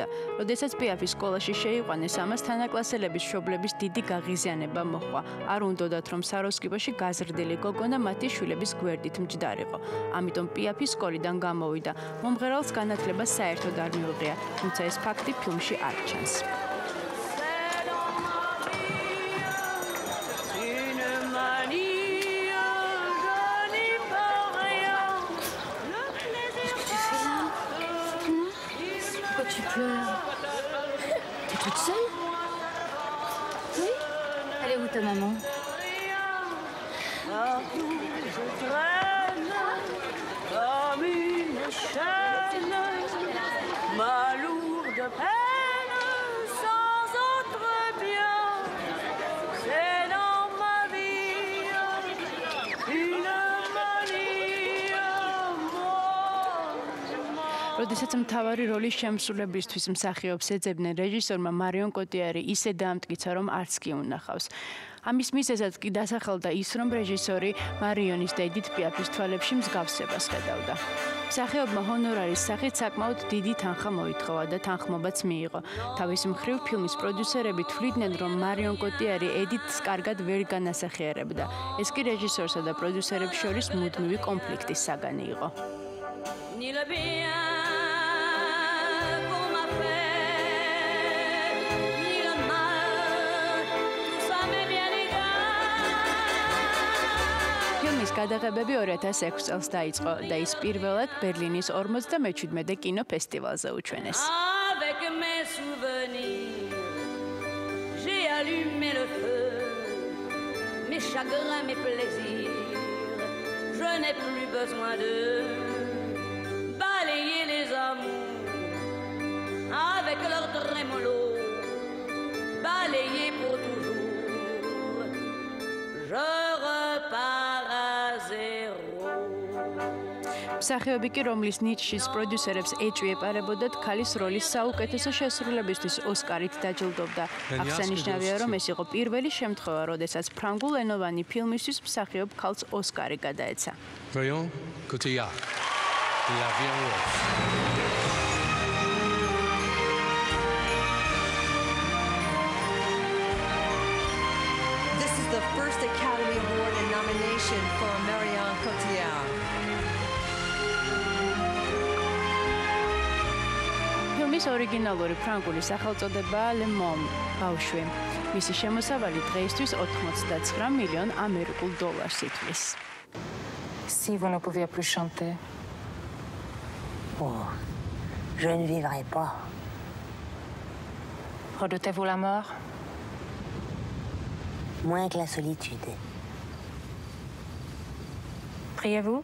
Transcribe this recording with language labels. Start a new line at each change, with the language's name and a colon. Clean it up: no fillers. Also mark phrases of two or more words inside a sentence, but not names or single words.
Georgian: როდესაც პიაფი სკოლაში შეიყვანეს, ამას თანაკლასელების მშობლების დიდი გაღიზიანება მოჰყვა. არ უნდოდათ, რომ საროსკიპოში გაზრდილი გოგონა მათი შვილების გვერდით მჯდარიყო. ამიტომ პიაფი სკოლიდან გამოვიდა. მომღერალს განათლება საერთოდ არ მიუღია, თუმცა ეს ფაქტი ფილმში არ ჩანს.
French: Tu pleures. T'es toute seule? Oui? Elle est où ta maman? Je traîne comme une chaîne, ma lourde peine sans autre bien. C'est dans ma vie une manie.
Georgian: როდესაც მთავარი როლის შემსრულებლისთვის მსახიობს ეძებდნენ, რეჟისორმა მარიონ კოტიარი ისე დაამტკიცა, რომ არც კი უნახავს. ამის მიზეზად კი დასახელდა ის, რომ რეჟისორი მარიონის და ედით პიაფის თვალებში მსგავსებას ხედავდა. მსახიობმა ჰონორარის სახით საკმაოდ დიდი თანხა მოითხოვა და თანხმობაც მიიღო. თავის მხრივ ფილმის პროდიუსერები თვლიდნენ, რომ მარიონ კოტიარი ედიტს კარგად ვერ განასახიერებდა. ეს კი რეჟისორსა და პროდიუსერებს შორის მუდმივი კონფლიქტის საგანი იყო.
French: Ni le bien qu'on m'a fait, ni le mal, tout ça m'est bien égal.
Georgian: ფილმის გადაღებები 2006 წელს დაიწყო და ის პირველად ბერლინის 47-მე კინოფესტივალზე უჩვენეს.
French: Avec mes souvenirs, j'ai allumé le feu, mes chagrins, mes plaisirs, je n'ai plus besoin de balayer les amours avec leur trémolo, balayer pour toujours. Je repars à zéro.
Georgian: მსახიობი კი, რომლის ნიჩშის პროდიუსერებს ეჭვიეპარებოდათ, ქალის როლის საუკეთესო შესრულებისთვის ოსკარით დაჯილდოვდა. აღსანიშნავია, რომ ეს იყო პირველი შემთხვევა, როდესაც ფრანგულენოვანი ფილმისთვის მსახიობ ქალს ოსკარი გადაეცა.
English: Marion Cotillard. La Vie en Rose. This is the first Academy Award and nomination for Marion Cotillard.
Georgian: ფილმის ორიგინალური ფრანგული სახელწოდებაა Le Môme, ბავშვი. მისი შემოსავალი დღეისთვის 89 მილიონ ამერიკულ დოლარს ითვლის.
French: Si vous ne pouviez plus chanter. Oh, je ne vivrai pas. Redoutez-vous la mort? Moins que la solitude. Priez-vous?